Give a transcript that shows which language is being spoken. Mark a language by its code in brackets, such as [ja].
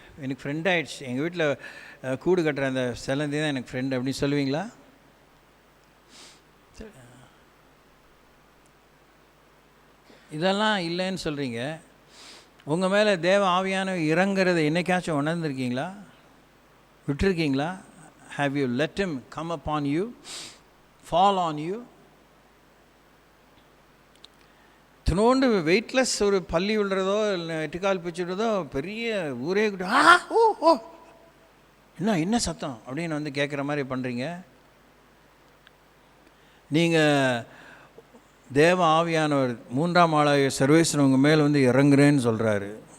[ta] எனக்கு ஃப்ரெண்ட் ஆகிடுச்சு, எங்கள் வீட்டில் கூடு கட்டுற அந்த செலந்தி தான் எனக்கு ஃப்ரெண்டு அப்படின்னு சொல்லுவீங்களா? இதெல்லாம் இல்லைன்னு சொல்கிறீங்க. உங்கள் மேலே தேவ ஆவியான இறங்குறதை என்னைக்காச்சும் உணர்ந்துருக்கீங்களா? விட்டுருக்கீங்களா? [en] Have you let him come upon you, fall on you? [ta] தினோண்டு weightless ஒரு பள்ளி விழுறதோ இல்லை எட்டுக்கால் பிச்சு விடுறதோ பெரிய ஊரே ஓ ஓ என்ன சத்தம் அப்படின்னு வந்து கேட்குற மாதிரி பண்ணுறீங்க. நீங்கள் தேவ ஆவியானவர் 3ஆம் ஆளாகிய சர்வேஸ்வரன் உங்கள் மேலே வந்து இறங்குறேன்னு சொல்கிறாரு.